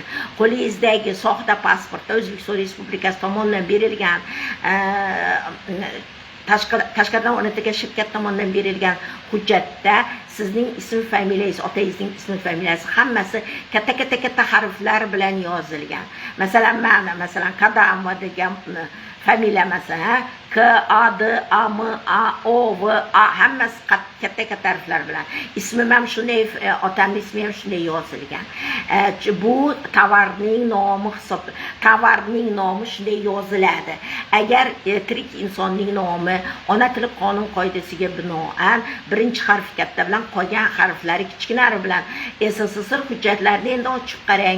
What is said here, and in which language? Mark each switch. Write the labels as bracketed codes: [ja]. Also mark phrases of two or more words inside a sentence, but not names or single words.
[uz] Qo'lingizdagi soxta pasportda O'zbekiston Respublikasi tomonidan berilgan tashqaridan o'rnatilgan shirkat tomonidan berilgan hujjatda sizning ism familiyangiz, otangizning ism familiyasi hammasi katta harflar bilan yozilgan. Masalan, masalan Kadamova degan familiya, masalan K A D A M A O V A, hammasi katta harflar bilan. Ismim ham shunday, otamning ismi ham shunday yozilgan. Bu tovarning nomi hisoblanadi. Tovarning nomi shunday yoziladi. Agar tirik insonning nomi ona tili qonun qoidasiga binoan birinchi harf katta bilan, qolgan harflari kichkinalari bilan, SSSR hujjatlarini endi ochib qarang.